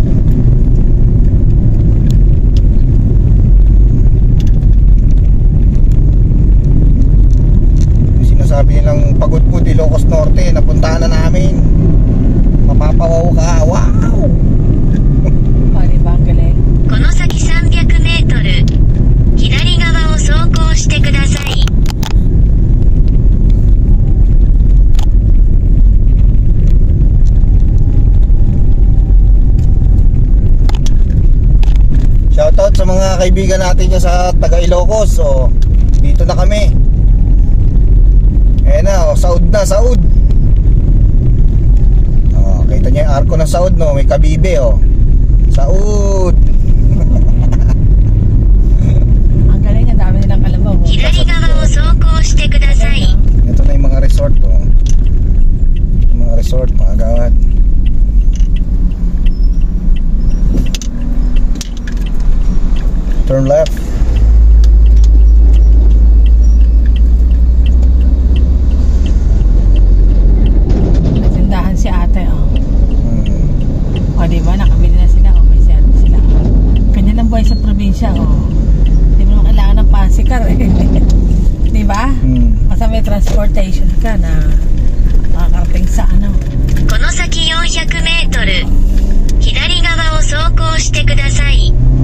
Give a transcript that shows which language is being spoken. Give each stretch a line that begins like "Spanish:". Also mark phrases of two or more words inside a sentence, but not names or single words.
Filipino: Sinasabi nilang Pagudpud, Ilocos Norte, napuntahan na namin. Mapapawaw ka, wow! Oh, di ba, ang galing?
Japanese: この先300メートル。左側を走行してください。
Filipino: Shoutout sa mga kaibigan natin dyan sa taga Ilocos. So, dito na kami. Ayan na, oh, Saud na, Saud. Oh, kita niya yung arko ng Saud, no? May kabibe, oh. Saud. Ang galing, ang dami nilang kalabaw, oh.
Japanese: 左側を走行してください。
Filipino: Ito na yung mga resort, oh. Yung mga resort, mga gawad.
English: Turn left.
Filipino: Tindahan si ate, oh. O, di ba? Nakabili na sila, oh. May service sila. Kanya lang buhay sa probinsya, oh. Di mo naman kailangan ng pasikar, eh. Di ba? Basta may transportation ka na makakarating sa ano.
Japanese: この先400メートル。左側を走行してください。